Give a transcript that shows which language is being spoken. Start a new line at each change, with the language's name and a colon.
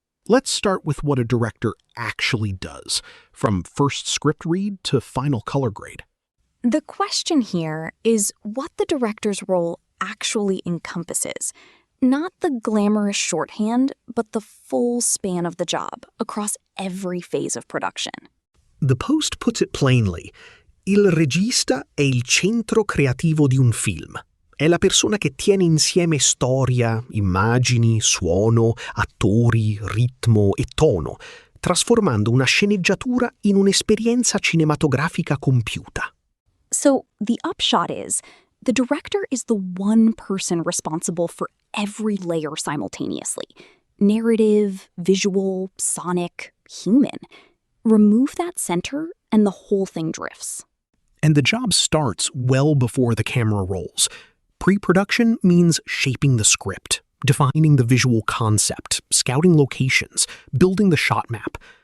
English: Let's start with what a director actually does, from first script read to final color grade. The question here is what the director's role actually encompasses. Not the glamorous shorthand, but the full span of the job across every phase of production. The Post puts it plainly.
Italian: Il regista è il centro creativo di un film. È la persona che tiene insieme storia, immagini, suono, attori, ritmo e tono, trasformando una sceneggiatura in un'esperienza cinematografica compiuta.
English: So the upshot is, the director is the one person responsible for every layer simultaneously. Narrative, visual, sonic, human. Remove that center and the whole thing drifts. And the job starts well before the camera rolls. Pre-production means shaping the script, defining the visual concept, scouting locations, building the shot map.